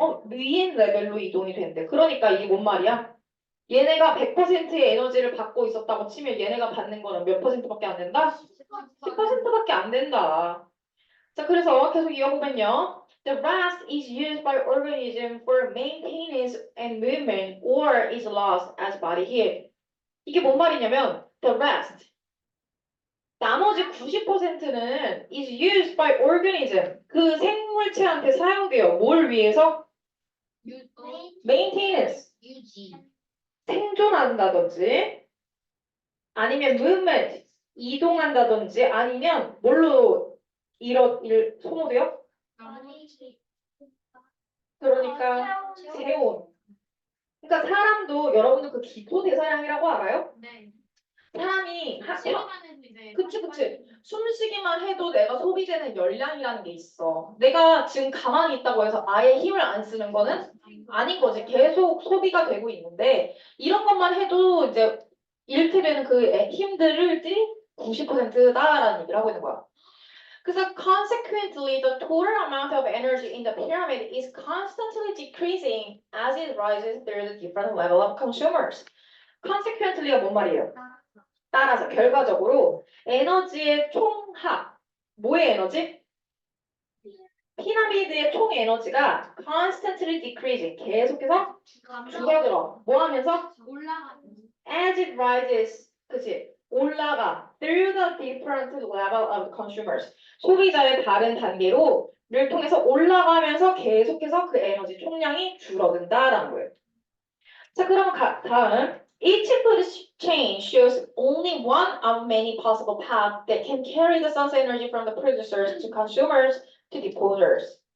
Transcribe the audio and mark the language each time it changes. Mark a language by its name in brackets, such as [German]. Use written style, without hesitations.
[Korean] 위인 레벨로 이동이 된대. 그러니까 이게 뭔 말이야? 얘네가 100%의 에너지를 받고 있었다고 치면 얘네가 받는 거는 몇 퍼센트밖에 안 된다? 10%밖에 안 된다. 자, 그래서 계속 이어보면요. [English] The rest is used by organism for maintenance and movement or is lost as body heat. [Korean] 이게 뭔 말이냐면 [English] the rest [Korean] 나머지 90%는 [English] is used by organism [Korean] 그 생물체한테 사용돼요. 뭘 위해서? maintenance 생존한다든지 아니면 movement 이동한다든지 아니면 뭘로 소모돼요? 그러니까 체온. 그러니까 사람도 여러분들 그 기토대사량이라고 알아요? 네. 사람이 그치. 숨쉬기만 해도 내가 소비되는 열량이라는 게 있어. 내가 지금 가만히 있다고 해서 아예 힘을 안 쓰는 거는 아닌 거지. 계속 소비가 되고 있는데 이런 것만 해도 이제 잃게 되는 그 힘들을 90%다라는 얘기를 하고 있는 거야. 그래서 [English] consequently, the total amount of energy in the pyramid is constantly decreasing as it rises through the different level of consumers. [Korean] consequently가 뭔 말이에요? 따라서 결과적으로 에너지의 총합, 뭐의 에너지? 피라미드의 총 에너지가 [English] constantly decreasing, [Korean] 계속해서 줄어들어. 뭐 하면서? [English] as it rises, [Korean] 그치? 올라가. [English] through the different level of consumers. [Korean] 소비자의 다른 단계로를 통해서 올라가면서 계속해서 그 에너지 총량이 줄어든다라는 거예요. 자, 그러면 다음. [English] Each food chain shows only one of many possible paths that can carry the sun's energy from the producers to consumers to deposers.